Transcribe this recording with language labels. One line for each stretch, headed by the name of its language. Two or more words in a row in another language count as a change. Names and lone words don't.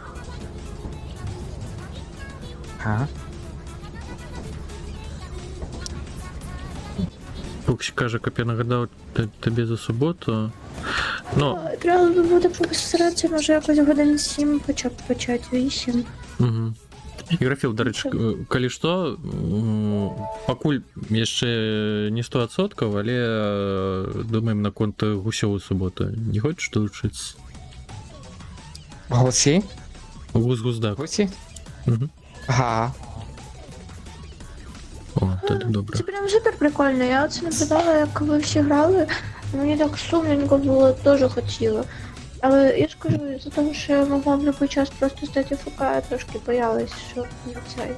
Ukrainian: Ага. Фуксі каже, як я нагадав тобі за суботу. Ну, Треба би буде постаратися, може якось годин 7 хоча б почати, 8. угу. Графіл, до речі,
Belarusian: калі што, пакуль яшчэ не 100%, але думаем наконт гусёў у суботу. Не хочаш долучыцца? Гусі? Гус-гуздак. Гусі? Угу. Ага.
Ukrainian: О, тоді добре. Це прям супер прикольно. Я оце наблюдала, як ви всі грали. Мені так сумненько було, теж хотіла. Але я ж кажу, за того, що я могла в будь-який час просто стати ФК, я трошки боялась, що не цей.